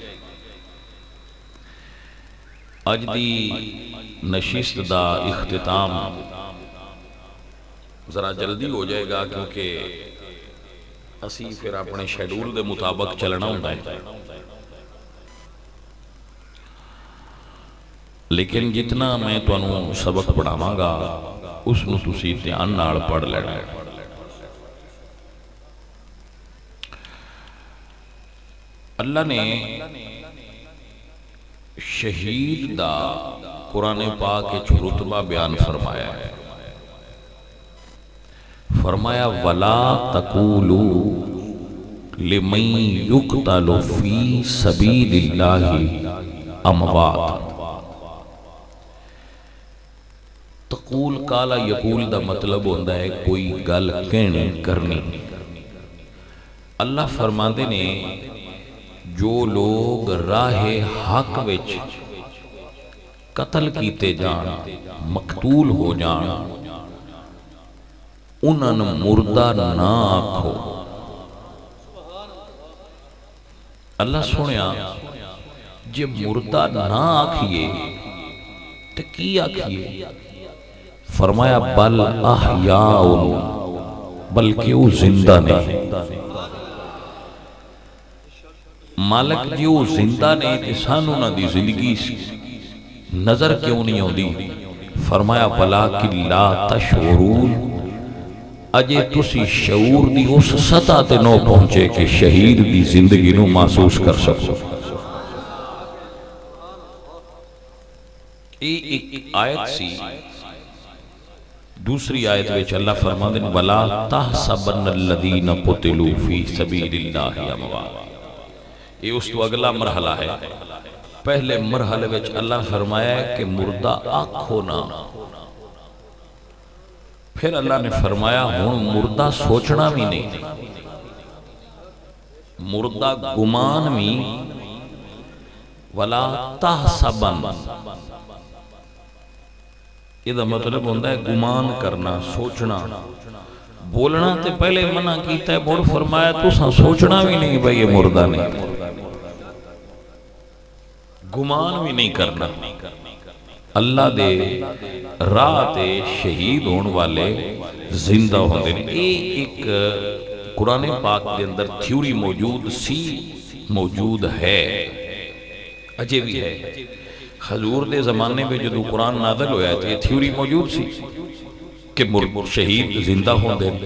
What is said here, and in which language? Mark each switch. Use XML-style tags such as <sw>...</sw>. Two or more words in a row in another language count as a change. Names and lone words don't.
<pa>اج دی نشست دا اختتام ذرا جلدی ہو جائے گا کیونکہ اسی پھر اپنے شیڈول دے مطابق چلنا ہوتا ہے، لیکن جتنا میں تانوں سبق پڑھاواں گا اس نو تسی دھیان نال پڑھ لینا ہے۔ اللہ نے شہید دا قرآن پاک کے رتبہ بیان فرمایا ہے، فرمایا</pa> <ar>وَلَا تَقُولُوا لِمَنْ يُقْتَلُ فِي سَبِيلِ اللَّهِ أَمْوَاتٌ۔</ar> <pa>تقول کالا یقول دا مطلب ہوندہ ہے کوئی گل کہنے کرنی۔ اللہ فرماندے نے جو لوگ راہ حق وچ قتل کیتے جان، مقتول ہو جان، انہاں مردہ نہ آکھو۔ اللہ سنیا جب مردہ نہ آکھئے تو کی آکھئے؟ فرمایا</pa> <ar>بل احیاء،</ar> <pa>بلکہ وہ زندہ نہیں۔ مالک جی وہ زندہ نہیں تے سانو نہ دی زندگی نظر کیوں نہیں ہوندی؟</pa> <ar>فرمایا وَلَٰكِن لَا تَشْعُرُونَ،</ar> <pa>اجے تسی شعور دی اس سطح تے نو پہنچے کہ شہید دی زندگی نو محسوس کر سکو۔ ایک آیت سی، دوسری آیت وچ اللہ فرماندے نے</pa> <ar>وَلَا تَحْسَبَنَّ الَّذِينَ قُتِلُوا فِي سَبِيلِ اللَّهِ أَمْوَاتٌ۔</ar> <pa>یہ اس تو اگلا مرحلہ ہے۔ پہلے مرحلے وچ اللہ فرمایا ہے کہ مردہ آنکھو نہ، پھر اللہ نے فرمایا ہون مردہ سوچنا بھی نہیں، مردہ گمان بھی،</pa> <ar>وَلَا تَحْسَبَنَّ،</ar> <pa>یہ دا مطلب ہوندہ ہے گمان کرنا، سوچنا۔ بولنا تے پہلے منع کیتا ہے، مڑ فرمایا تو سوچنا بھی نہیں بھئی یہ مردہ نہیں، گمان بھی نہیں کرنا۔ اللہ دے راہ تے شہید ہون والے زندہ ہوندے ہیں۔ ایک قرآن پاک دے اندر تھیوری موجود سی، موجود ہے، اجے بھی ہے۔ حضور دے زمانے میں جدو قرآن نازل ہویا تھا یہ تھیوری موجود سی کہ شہید زندہ ہوندے ہیں۔</pa>